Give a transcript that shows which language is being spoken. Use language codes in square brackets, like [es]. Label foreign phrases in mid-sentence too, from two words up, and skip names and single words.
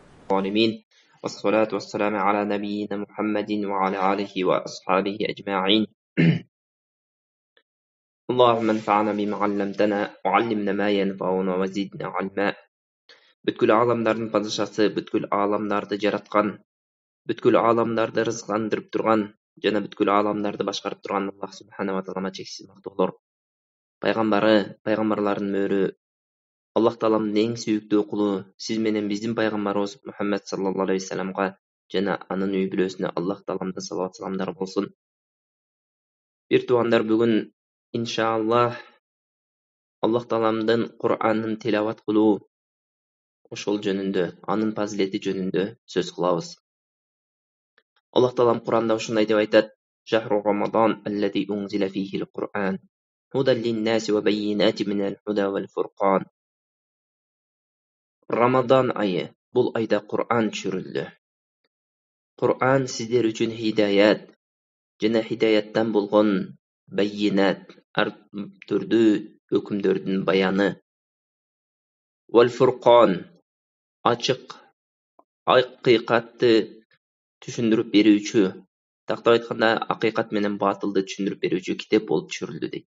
[ar] الظالمين والصلاة والسلام على نبينا محمد وعلى آله وأصحابه أجمعين. اللهم انفعنا بما علمتنا وعلمنا ما ينفعنا وزدنا علما. [ky] Бүткүл аламдардын падышасы, бүткүл аламдарды жараткан, бүткүл аламдарды рызыктандырып турган жана бүткүл аламдарды башкарып турган Аллах [ar] سبحانه وتعالى [ky] чексиз мактоолор. Пайгамбары, пайгамбарлардын мөрү, Аллах Тааламдын эң сүйүктүү кулу, сиз менен биздин пайгамбарыбыз Мухаммад [ar] صلى الله عليه وسلم [ky] жана анын үй бүлөсүнө Аллах Тааламдын салават саламдары болсун. Бир туугандар, бүгүн иншааллах Аллах Тааламдын Кур'анын тилават кылуу ошол жөнүндө, анын фазилети жөнүндө сөз кылабыз. Аллах Таалам Кур'анда ушундай деп айтат: [ar] "شهر رمضان الذي أنزل فيه القرآن هدى للناس وبينات من الهدى والفرقان." [ky] Рамадан айы, бул айда Кур'ан түшүрүлдү. Кур'ан сиздер үчүн хидаят жана хидаяттан болгон баййинат, ар түрдүү өкүмдөрдүн баяны. [ar] والفرقان, [ky] ачык акыйкатты түшүндүрүп берүүчү, тактап айтканда акыйкат менен батылды түшүндүрүп берүүчү китеп болуп түшүрүлдү дейт.